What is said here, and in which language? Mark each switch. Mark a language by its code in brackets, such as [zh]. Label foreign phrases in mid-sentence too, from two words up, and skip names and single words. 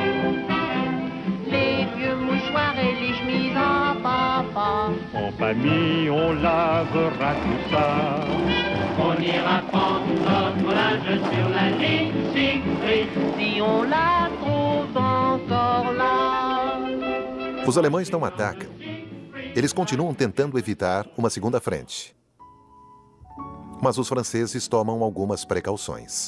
[fr] Les vieux mouchoirs et les chemises en papa. En famille, on lavera tout ça. On ira fondre notre linge sur la ligne Siegfried. Si on la trouve encore là. [pt] Os alemães não atacam. Eles continuam tentando evitar uma segunda frente. Mas os franceses tomam algumas precauções.